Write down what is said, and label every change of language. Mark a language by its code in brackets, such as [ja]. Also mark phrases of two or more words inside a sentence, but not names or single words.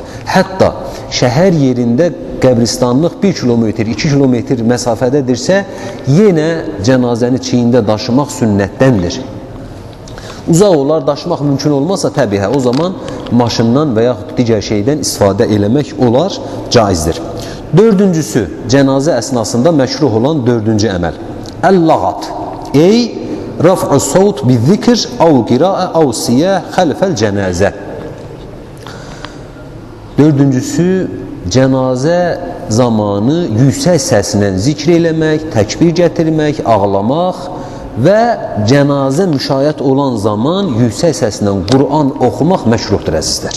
[az] Hətta şəhər yerində qəbristanlıq 1 kilometr, 2 kilometr məsafədədirsə, yenə cənazəni çiyində daşımaq sünnətdəndir. Uzaq olar, daşımaq mümkün olmazsa təbii, o zaman maşından və yaxud digər şeydən istifadə eləmək olar, caizdir. Dördüncüsü, cənazə əsnasında məşruh olan dördüncü əməl. [ar] اللغط، أي رفع الصوت بذكر أو قراءة أو صياح خلف الجنازة. [az] Dördüncüsü, cənazə zamanı yüksək səslə zikr eləmək, təkbir gətirmək, ağlamaq və cənazə müşahidə olan zaman yüksək səslə Qur'an oxumaq məşruhdur əzizlər.